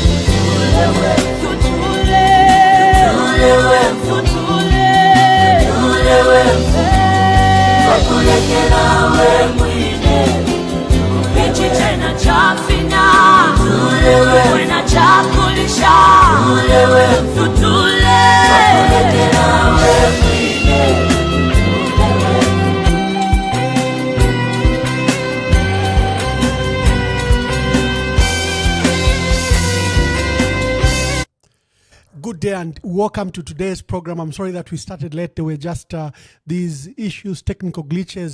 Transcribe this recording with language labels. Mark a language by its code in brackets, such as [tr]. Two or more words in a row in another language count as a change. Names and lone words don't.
[bem] tutule wakulekela we mwine ichichena chafina wena chakulisha tutule wakulekela we mwine. [en] Good day and welcome to today's program. I'm sorry that we started late. There were just these issues, technical glitches.